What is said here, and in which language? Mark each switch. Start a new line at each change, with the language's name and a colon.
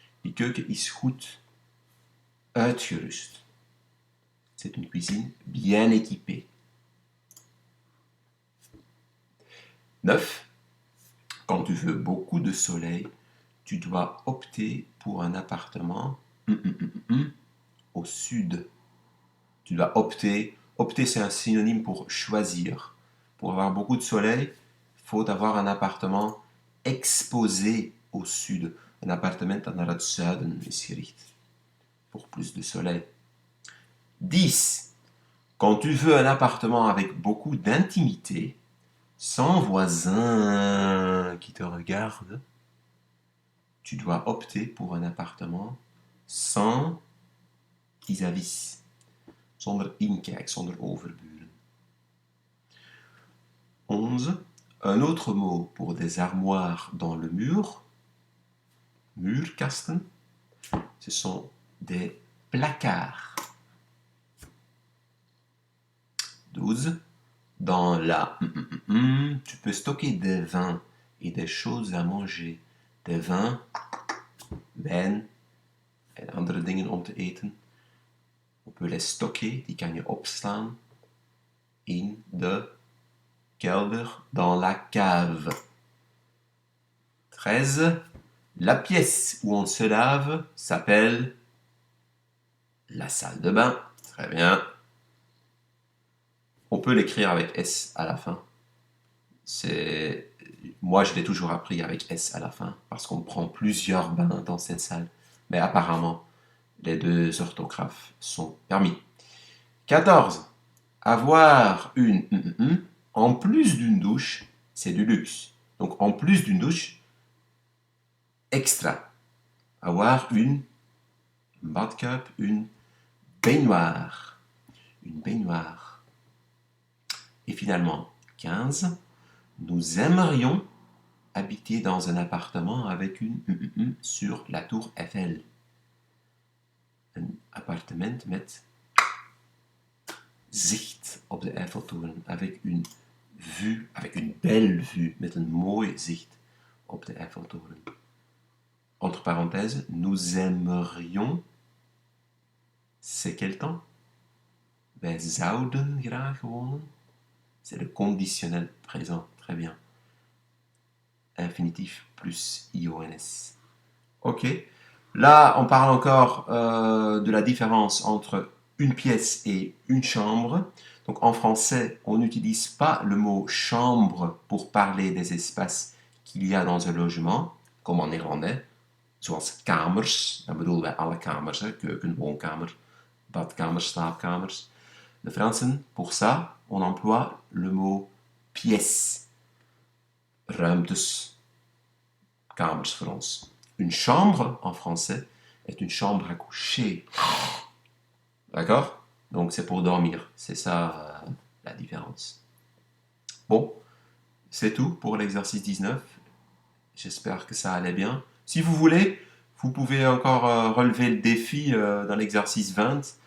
Dutch: Die keuken is goed uitgerust.
French: C'est une cuisine bien équipée. 9. Quand tu veux beaucoup de soleil, tu dois opter pour un appartement au sud. Tu dois opter. Opter, c'est un synonyme pour choisir. Pour avoir beaucoup de soleil, il faut avoir un appartement exposé au sud. Un appartement
Dutch: naar het zuiden is gericht.
French: Pour plus de soleil. 10. Quand tu veux un appartement avec beaucoup d'intimité, sans voisins qui te regardent, tu dois opter pour un appartement sans vis-à-vis.
Dutch: Zonder inkijk, zonder overburen.
French: 11. Un autre mot pour des armoires dans le mur, muurkasten, ce sont des placards. 12. Dans la tu peux stocker des vins et des choses à manger. Des vins,
Dutch: wijn en andere dingen om te eten.
French: On peut les stocker,
Dutch: die kan je opslaan in de kelder,
French: dans la cave. 13. La pièce où on se lave s'appelle la salle de bain. Très bien. On peut l'écrire avec S à la fin. Moi, je l'ai toujours appris avec S à la fin, parce qu'on prend plusieurs bains dans cette salle. Mais apparemment, les deux orthographes sont permis. 14. Avoir en plus d'une douche, c'est du luxe. Donc, en plus d'une douche, extra. Avoir une badkuip, une baignoire. Une baignoire. Et finalement, 15. Nous aimerions habiter dans un appartement avec une sur la tour Eiffel.
Dutch: Een appartement met zicht op de Eiffeltoren.
French: Avec une vue, avec une belle vue,
Dutch: met een mooi zicht op de Eiffeltoren.
French: Entre parenthèses, nous aimerions, c'est quel temps?
Dutch: Wij zouden graag wonen.
French: C'est le conditionnel présent, très bien. Infinitif plus IONS. Ok. Là, on parle encore de la différence entre une pièce et une chambre. Donc en français, on n'utilise pas le mot chambre pour parler des espaces qu'il y a dans un logement, comme en néerlandais.
Dutch: Zoals kamers, dan bedoelen wij alle kamers, hè? Keuken, woonkamer, badkamers, slaapkamers. De Fransen,
French: pour ça, on emploie le mot pièce.
Dutch: Ruimtes, kamers voor ons.
French: Une chambre, en français, est une chambre à coucher. D'accord? Donc c'est pour dormir. C'est ça la différence. Bon, c'est tout pour l'exercice 19. J'espère que ça allait bien. Si vous voulez, vous pouvez encore relever le défi dans l'exercice 20.